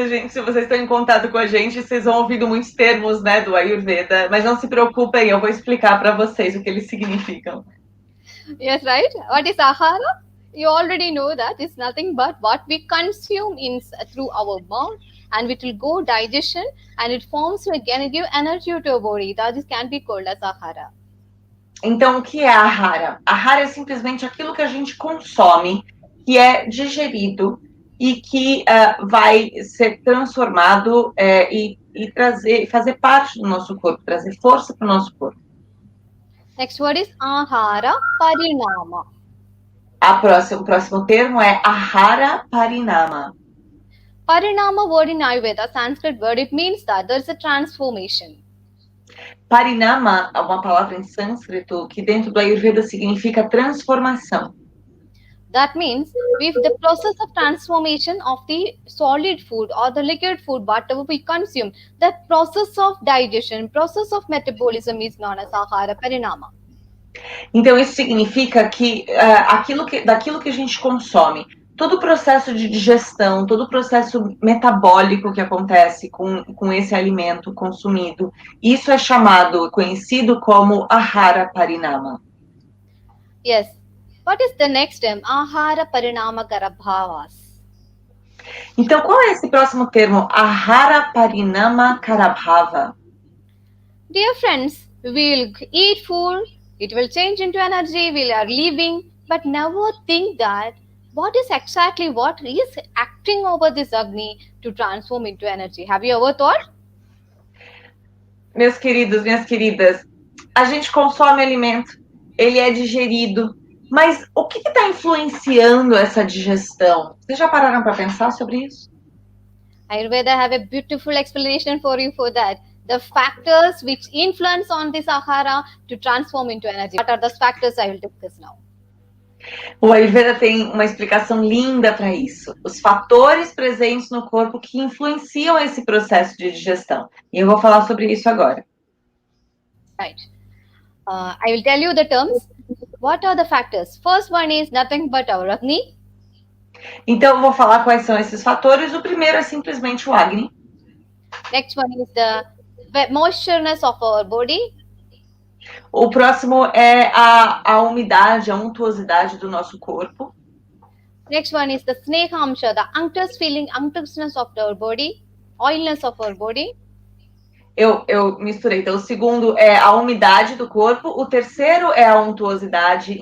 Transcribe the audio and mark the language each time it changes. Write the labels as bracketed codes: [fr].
[pt] Se vocês estão em contato com a gente, vocês vão ouvindo muitos termos, né, do Ayurveda, mas não se preocupem, eu vou explicar para vocês o que eles significam. [en] Yes, right. What is Ahara? You already know that it's nothing but what we consume through our mouth, and it will go digestion, and it forms to again give energy to our body. That can be called as Ahara. [pt] Então, o que é Ahara? Ahara é simplesmente aquilo que a gente consome, que é digerido e que vai ser transformado e fazer parte do nosso corpo, trazer força para o nosso corpo. [en] Next word is Ahara Parinama. [pt] O próximo termo é Ahara Parinama. [en] Parinama word in Ayurveda, Sanskrit word, it means that there is a transformation. [pt] Parinama é uma palavra em sânscrito que dentro do Ayurveda significa transformação. [en] That means if the process of transformation of the solid food or the liquid food, whatever we consume, the process of digestion, process of metabolism is known as Ahara Parinama. [pt] Então isso significa que daquilo que a gente consome, todo o processo de digestão, todo o processo metabólico que acontece com esse alimento consumido, isso é conhecido como Ahara Parinama. [en] Yes. What is the next term? Ahara Parinama Karabhavas. [pt] Então, qual é esse próximo termo? Ahara Parinama Karabhava. [en] Dear friends, we will eat food, it will change into energy, we are living, but never think that what is acting over this Agni to transform into energy? Have you ever thought? [pt] Meus queridos, minhas queridas, a gente consome alimento, ele é digerido, mas o que está influenciando essa digestão? Vocês já pararam para pensar sobre isso? [en] Ayurveda have a beautiful explanation for you for that. The factors which influence on this Ahara to transform into energy. What are those factors I will discuss now? [pt] O Ayurveda tem uma explicação linda para isso. Os fatores presentes no corpo que influenciam esse processo de digestão. E eu vou falar sobre isso agora. [en] Right. I will tell you the terms. What are the factors? First one is nothing but our Agni. [pt] Então, eu vou falar quais são esses fatores. O primeiro é simplesmente o Agni. [en] Next one is the moistureness of our body. [pt] O próximo é a umidade, a untuosidade do nosso corpo. [en] Next one is the snehamsha, the unctuousness of our body, oiliness of our body. [pt] Eu misturei. Então, o segundo é a umidade do corpo. O terceiro é a untuosidade.